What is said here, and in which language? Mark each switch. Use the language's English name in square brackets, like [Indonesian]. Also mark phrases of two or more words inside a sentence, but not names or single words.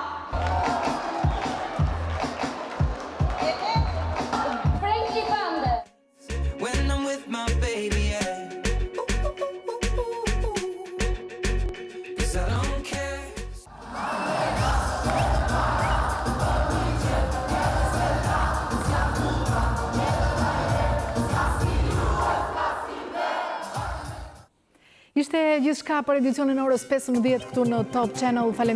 [English] Frankie Bande. When I'm with my baby, yeah. 'Cause I don't care. [Albanian] Ishte gjithçka për edicionin orës 15 këtu në Top Channel.